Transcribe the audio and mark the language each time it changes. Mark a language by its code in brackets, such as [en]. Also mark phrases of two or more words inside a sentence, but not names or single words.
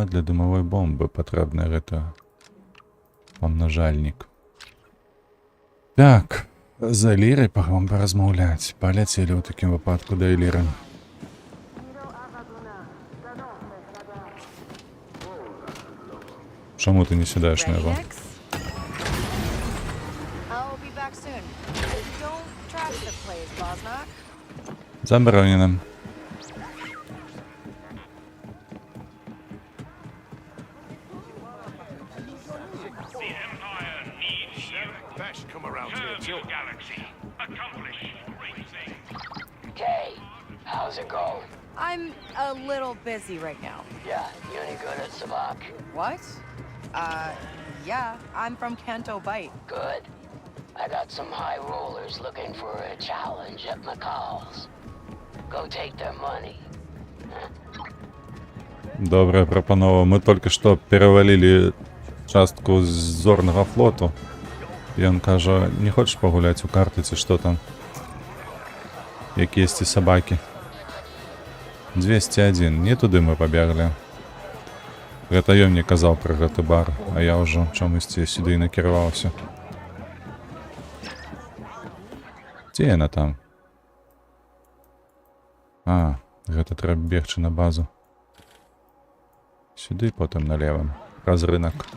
[be] Для дымавой бомбы патрэбны гэта памнажальнік. Так, за Лірай вам паразмаўляць. Паляцелі ў такім выпадку да Ліры. Чаму ты не сідаеш на яго? [en] Nix? I'll be back soon. Don't trash the place, Bosnak. [be] Забаронена. [en] The Empire needs you. Best come around here Serve too. your galaxy. Accomplish great things. Kay, how's it going? I'm a little busy right now. Yeah, you any good at Sabak? What? Yeah, I'm from Kanto Bite. Good. I got some high rollers looking for a challenge at McCall's. Go take their money. [be] Добрая прапанова. Мы только што перавалілі частку з зорнага флоту. І ён кажа, не хочаш пагуляць у карты ці што там? Якіясьці сабакі. 201. Не туды мы пабеглі. Гэта ён мне казаў пра гэты бар, а я ўжо чамусьці сюды і накіраваўся. Дзе яна там? А, гэта трэба бегчы на базу. Сюды, потым налево. Праз рынок.